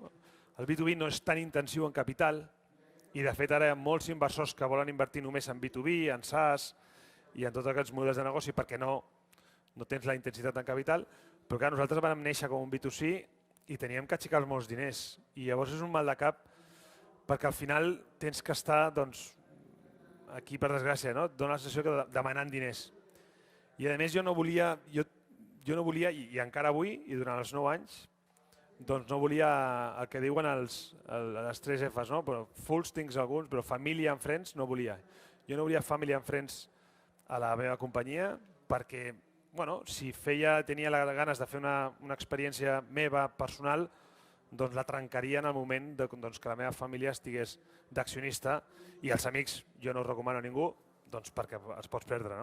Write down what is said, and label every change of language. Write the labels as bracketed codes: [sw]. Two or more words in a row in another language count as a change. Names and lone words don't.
[ca] El B2B no és tan intensiu en capital, i de fet ara hi ha molts inversors que volen invertir només en B2B, en SaaS i en tots aquests models de negoci perquè no tens la intensitat en capital, però clar, nosaltres vam néixer com un B2C i teníem que aixecar molts diners i llavors és un mal de cap perquè al final tens que estar, aquí per desgràcia, dona la sensació que demanant diners. I a més jo no volia, i encara avui, i durant els 9 anys, no volia el que diuen les 3 Fs, però fools tinc alguns, però [en] family and friends [ca] no volia. Jo no volia [en] family and friends [ca] a la meva companyia perquè, si tenia ganes de fer una experiència meva personal, la trencaria en el moment que la meva família estigués d'accionista i els amics jo no ho recomano a ningú perquè els pots perdre.